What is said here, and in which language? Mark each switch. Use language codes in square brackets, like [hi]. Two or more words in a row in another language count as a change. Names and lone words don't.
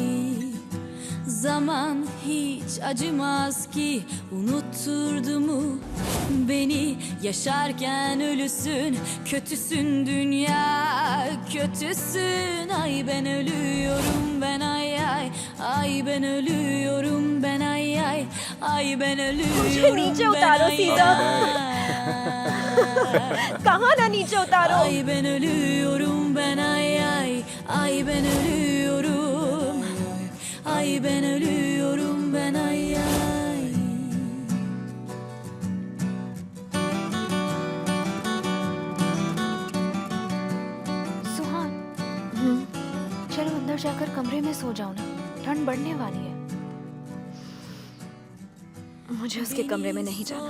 [tr] Zaman hiç acımaz ki, unutturdu mu beni? Yaşarken ölüsün, kötüsün dünya, kötüsün. Ay ben ölüyorum ben, ay ay. Ay ben ölüyorum ben, ay ay. Ay ben ölüyorum [hi] नीचे [tr] ben, [hi] उतारो ay सीधा। ay. कहाँ ना नीचे उतारो। [tr] Ay ben ölüyorum ben, ay ay. Ay ben ölüyorum. Ay ben ölüyorum ben, ay ay. [hi] सुहान चलो अंदर जाकर कमरे में सो जाओ ना, ठंड बढ़ने वाली है। मुझे उसके कमरे में नहीं जाना।